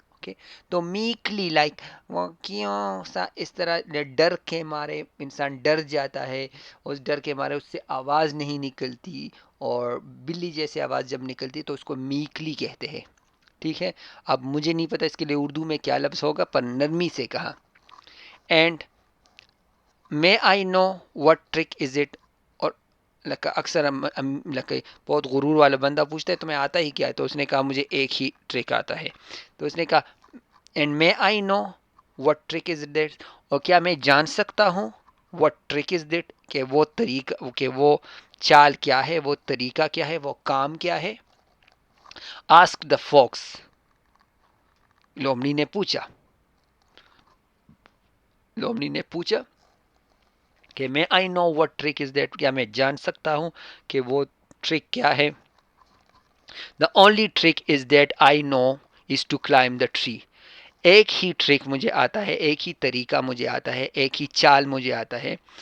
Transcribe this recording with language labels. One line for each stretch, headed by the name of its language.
Urdu: Okay, تو میکلی like وہ کیوں سا اس طرح ڈر کے مارے انسان ڈر جاتا ہے, اس ڈر کے مارے اس سے آواز نہیں نکلتی, اور بلی جیسے آواز جب نکلتی تو اس کو میکلی کہتے ہیں. ٹھیک ہے. اب مجھے نہیں پتا اس کے لیے اردو میں کیا لفظ ہوگا, پر نرمی سے کہا.
English: And may I know what trick is it.
Urdu: اور اکثر بہت غرور والا بندہ پوچھتا ہے تمہیں آتا ہی کیا ہے, تو اس نے کہا مجھے ایک ہی ٹرک آتا ہے. تو اس نے کہا
English: And may I know what trick is that.
Urdu: اور کیا میں جان سکتا ہوں
English: what trick is that,
Urdu: کہ وہ طریقہ, کہ وہ چال کیا ہے, وہ طریقہ کیا ہے, وہ کام کیا ہے.
English: ask the fox.
Urdu: لومڑی نے پوچھا کہ
English: may I know what trick is that,
Urdu: کیا میں جان سکتا ہوں کہ وہ ٹرک کیا ہے.
English: The only trick is that I know is to climb the tree.
Urdu: ایک ہی ٹرک مجھے آتا ہے, ایک ہی طریقہ مجھے آتا ہے, ایک ہی چال مجھے آتا ہے.